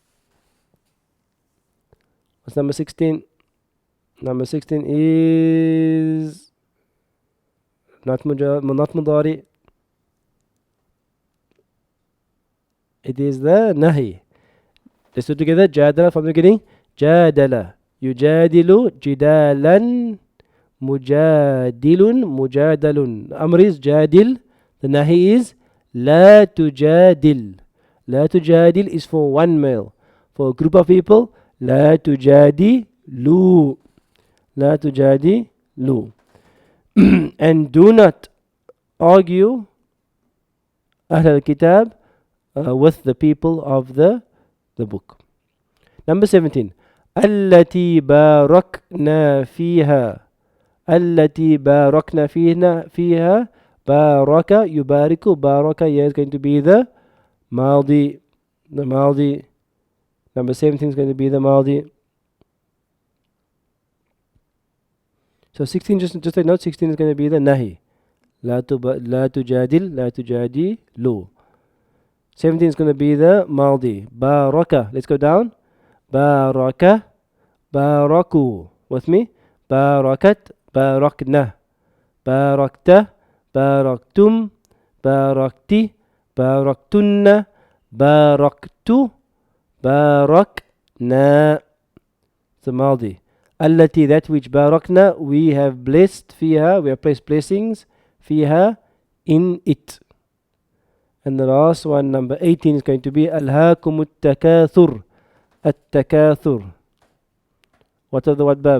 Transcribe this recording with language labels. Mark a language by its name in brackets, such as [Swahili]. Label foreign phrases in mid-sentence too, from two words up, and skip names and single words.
[English] What's number 16? Number 16 is not mudari. It is the nahi. Let's do it together. Jadala from the beginning. [Arabic] جادل. يجادل جدالا. مجادِلٌ. مجادَلٌ. [English] Amr is jadil. The nahi is [Arabic] لا تجادل. لا تجادل [English] is for one male. For a group of people, [Arabic] لا تجادلوا. لا تجادلوا. [English] And do not argue [Arabic] أهل الكتاب [English] with the people of the book. Number 17. [Arabic] التي باركنا فيها. التي باركنا فيها. بارك يبارك. [English] Baraka here is going to be the maldi. The maldi. Number 17 is going to be the maldi. So 16, just a note, 16 is going to be the nahi. [Arabic] لا تجادل، لا تجادلوا. [English] 17 is going to be the maldi. Baraka. Let's go down. [Arabic] بارك. باركوا. [English] With me. [Arabic] باركت. باركنا. باركتَ. باركتم. باركتِ. باركتنّ، باركتُ، باركنا. [English] It's a maldi. Allati, that which barakna, we have blessed, fiha, we have placed blessings, fiha, in it. And the last one, number 18, is going to be [Arabic] ألهاكم التكاثر. [English] At-takathur. What of the what bab?